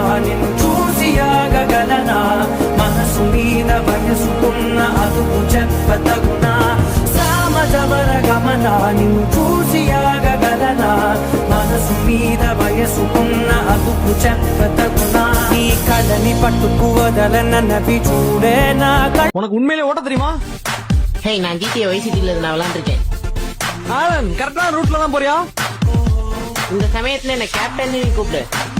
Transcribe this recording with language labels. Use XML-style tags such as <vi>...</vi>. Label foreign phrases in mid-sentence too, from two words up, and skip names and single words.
<te>నిన్ను చూసియాగలనా మనసు మీద వయసుకున్న అదుపు చెప్పతగునా సామజవర గమనా నిన్ను చూసియాగలనా మనసు మీద వయసుకున్న అదుపు చెప్పతగునా నీ కళ్ళని పట్టుకు వదలనవి చూడే నా</te> <ta>உனக்கு உண்மையிலே ஓட்ட தெரியுமா? ஹே, நான் GTA Vice Cityல நான் விளையாண்டுருக்கேன். ஆலன் கரெக்டான ரூட்ல தான் போறியா? இந்த சமயத்துல என்ன கேப்டன் கூப்பிடு.</ta>